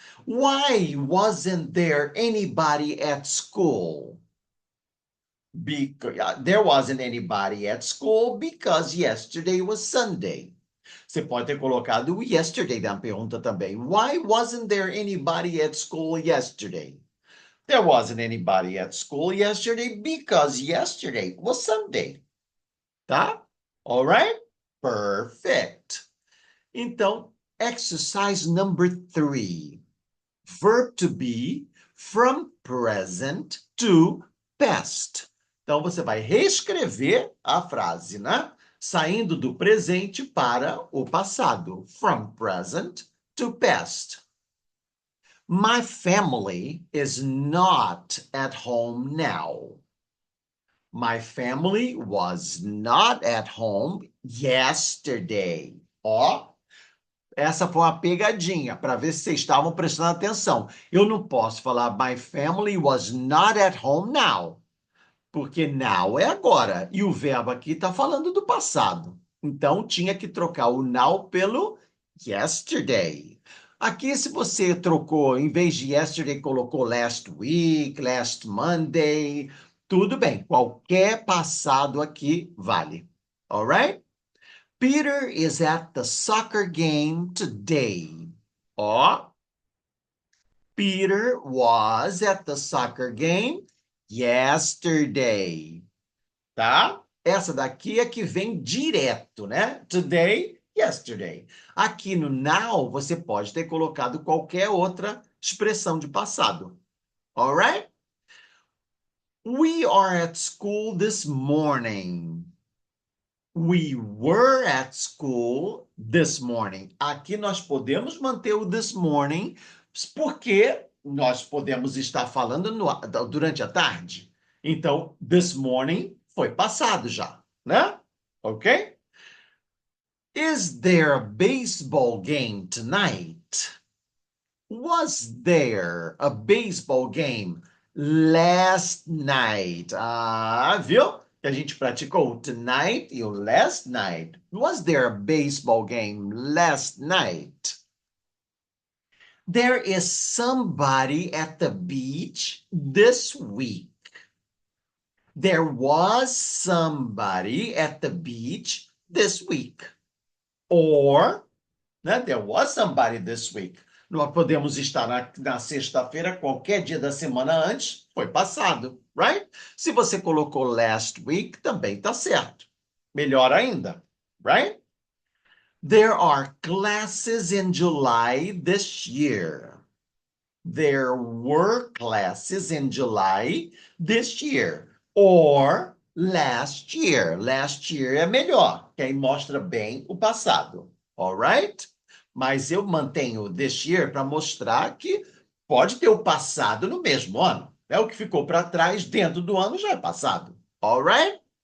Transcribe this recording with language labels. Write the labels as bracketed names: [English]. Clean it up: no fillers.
[English] Why wasn't there anybody at school? Because there wasn't anybody at school because yesterday was Sunday. [Portuguese] Você pode ter colocado yesterday na pergunta também. [English] Why wasn't there anybody at school yesterday? There wasn't anybody at school yesterday because yesterday was Sunday. [Portuguese] Tá? [English] All right? Perfect. [Portuguese] Então, [English] exercise number 3. Verb to be from present to past. [Portuguese] Então, você vai reescrever a frase, né? Saindo do presente para o passado. [English] From present to past. My family is not at home now. My family was not at home yesterday. [Portuguese] Ó, essa foi uma pegadinha para ver se vocês estavam prestando atenção. Eu não posso falar [English] my family was not at home now, [Portuguese] porque now é agora e o verbo aqui está falando do passado. Então tinha que trocar o now pelo yesterday. Aqui, se você trocou, em vez de yesterday, colocou [English] last week, last Monday, [Portuguese] tudo bem. Qualquer passado aqui vale. [English] Alright? Peter is at the soccer game today. Ó, Peter was at the soccer game yesterday. [Portuguese] Tá? Essa daqui é que vem direto, né? [English] Today, yesterday. [Portuguese] Aqui no now, você pode ter colocado qualquer outra expressão de passado. [English] Alright? We are at school this morning. We were at school this morning. [Portuguese] Aqui nós podemos manter o [English] this morning, [Portuguese] porque nós podemos estar falando durante a tarde. Então, [English] this morning [Portuguese] foi passado já, né? [English] Ok? Is there a baseball game tonight? Was there a baseball game last night? [Portuguese] Ah, viu? Que a gente praticou tonight e o last night. [English] Was there a baseball game last night? There is somebody at the beach this week. There was somebody at the beach this week. Or, [Portuguese] né, [English] there was somebody this week. [Portuguese] Nós podemos estar na sexta-feira, qualquer dia da semana antes, foi passado, right? Se você colocou last week, também tá certo. Melhor ainda, right? [English] There are classes in July this year. There were classes in July this year. Or last year. Last year [Portuguese] é melhor, que aí mostra bem o passado. [English] Alright? [Portuguese] Mas eu mantenho this year para mostrar que pode ter o passado no mesmo ano. É o que ficou para trás dentro do ano já é passado. [English] Alright?